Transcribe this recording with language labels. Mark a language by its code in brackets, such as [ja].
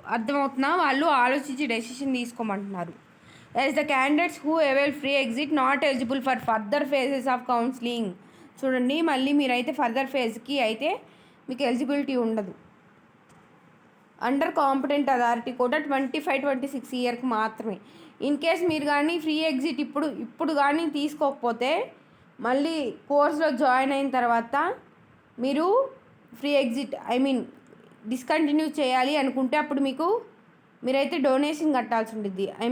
[te] అర్థమవుతున్నా, వాళ్ళు ఆలోచించి decision తీసుకోమంటున్నారు. [en] As the candidates who avail free exit not eligible for further phases of counseling. [te] చూడండి, మళ్ళీ మీరైతే ఫర్దర్ ఫేజ్కి అయితే మీకు ఎలిజిబిలిటీ ఉండదు. అండర్ కాంపిటెంట్ అథారిటీ కూడా 25-26 ఇయర్కి మాత్రమే. [en] in case [te] మీరు కానీ ఫ్రీ ఎగ్జిట్ ఇప్పుడు కానీ తీసుకోకపోతే మళ్ళీ కోర్స్లో జాయిన్ అయిన తర్వాత మీరు ఫ్రీ ఎగ్జిట్ డిస్కంటిన్యూ చేయాలి అనుకుంటే అప్పుడు మీరైతే డొనేషన్ కట్టాల్సి ఉంటుంది.